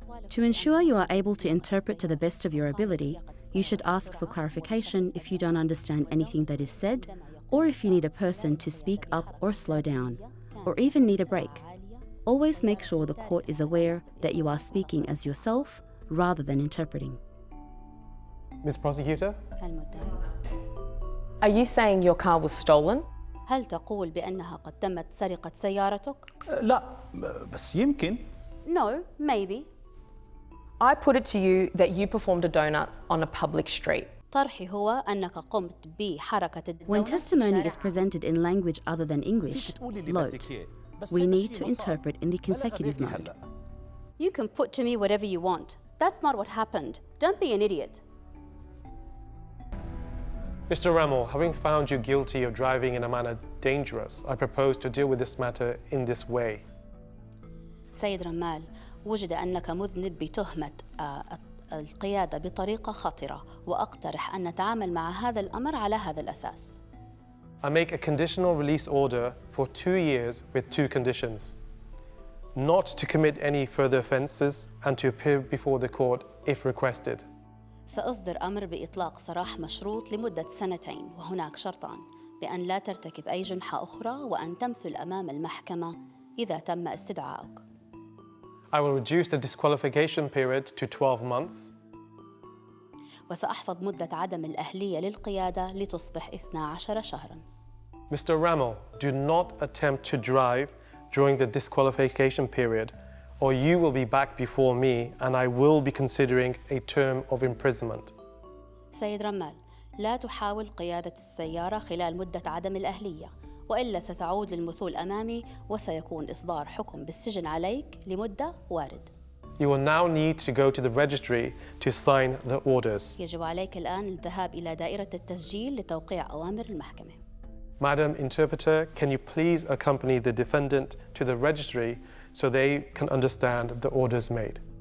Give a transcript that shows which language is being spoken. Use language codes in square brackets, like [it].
[en] To ensure you are able to interpret to the best of your ability, you should ask for clarification if you don't understand anything that is said, or if you need a person to speak up or slow down, or even need a break. Always make sure the court is aware that you are speaking as yourself rather than interpreting. Ms. Prosecutor? Are you saying your car was stolen? [ar] هل تقول بأنها قد تمت سرقة سيارتك؟ لا بس يمكن. [en] No, maybe. I put it to you that you performed a donut on a public street. [ar] طرحي هو أنك قمت بحركة الدونت. [en] When testimony is presented in language other than English, load. We need to interpret in the consecutive mode. You can put to me whatever you want. That's not what happened. Don't be an idiot. Mr. Ramal, having found you guilty of driving in a manner dangerous, I propose to deal with this matter in this way. [ar] سيد رمال، وجد أنك مذنب بتهمة القيادة بطريقة خطرة، وأقترح أن نتعامل مع هذا الأمر على هذا الأساس. [en] I make a conditional release order for 2 years with 2 conditions. Not to commit any further offences and to appear before the court if requested. [ar] سأصدر أمر بإطلاق سراح مشروط لمدة 2 وهناك شرطان بأن لا ترتكب أي جنحة أخرى وأن تمثل أمام المحكمة إذا تم استدعائك. [en] I will reduce the disqualification period to 12 months. [ar] وسأحفظ مدة عدم الأهلية للقيادة لتصبح 12 شهراً. [en] Mr. Ramal, do not attempt to drive during the disqualification period, or you will be back before me and I will be considering a term of imprisonment. [ar] سيد رمال، لا تحاول قيادة السيارة خلال مدة عدم الأهلية، وإلا ستعود للمثول أمامي وسيكون إصدار حكم بالسجن عليك لمدة وارد. [en] You will now need to go to the registry to sign the orders. [ar] يجب عليك الآن الذهاب إلى دائرة التسجيل لتوقيع أوامر المحكمة. [en] Madam Interpreter, can you please accompany the defendant to the registry so they can understand the orders made?